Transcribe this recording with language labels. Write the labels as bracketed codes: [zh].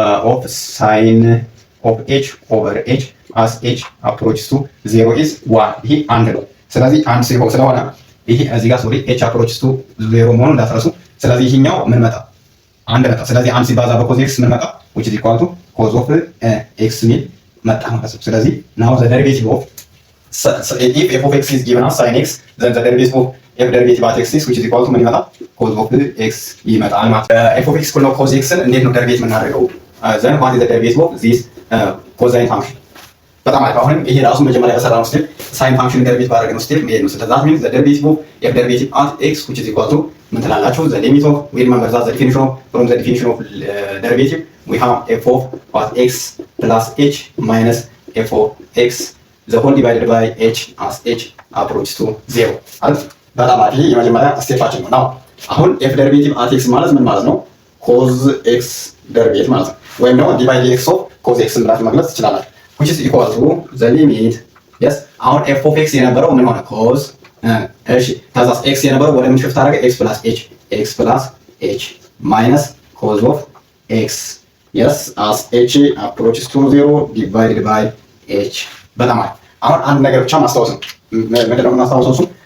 [en] of sin of h over h as h approaches to 0 is 1 [am] ይሄ አንድ ነው። ስለዚህ አንድ ስለሆነ ይሄ እዚህ ጋር ሶሪ h approaches to 0 መሆኑን እንዳትረሱ። ስለዚህ ይሄኛው ምን መጣ አንድ መጣ። [en] ስለዚህ አንድ ሲባዛ በcos x ምን መጣ which is equal to cos of x ሚል መጣ ማለት ነው። ስለዚህ now the derivative of if f of x is given as sin x then the derivative of f derivative at x is which is equal to ምን ይመጣል cos of x ይመጣል ማለት ነው። f of x እኩል ነው cos x ን እንዴት ነው ደሪቬት የምናደርገው? then what is the derivative of this cosine function? [am] በጣም አሪፍ። አሁንም ይሄ ራሱ መጀመሪያ በሰራነው ስቴፕ ሳይን ፋንክሽን ደሪቬት ባደረግነው ስቴፕ መሄድ ነው። ስለዚህ [en] that means the derivative of f derivative at x which is equal to [am] ምን ትላላችሁ? [en] the limit of we remember that the definition of from the definition of derivative we have f of what x plus h minus f of x the whole divided by h as h approaches to 0 አይደል? [am] በጣም አሪፍ። የመጀመሪያ ስቴፓችን ነው። ናው አሁን f derivative at x ማለት ምን ማለት ነው? cos x derivative ማለት ነው። ወይም ደግሞ d by dx of cos x ብላችሁ መግለጽ ትችላላችሁ [en] which is equal to the limit yes [am] አሁን f of x የነበረው ምን ሆነ cos እሺ ከዛ x የነበረው ወደ ምን ሽፍት አደረገ [en] x plus h minus cos of x yes as h approaches to 0 divided by h [am] በጣም አሪፍ። አሁን አንድ ነገር ብቻ ማስታወስ ነው። ምንድነው የምናስታውሰው?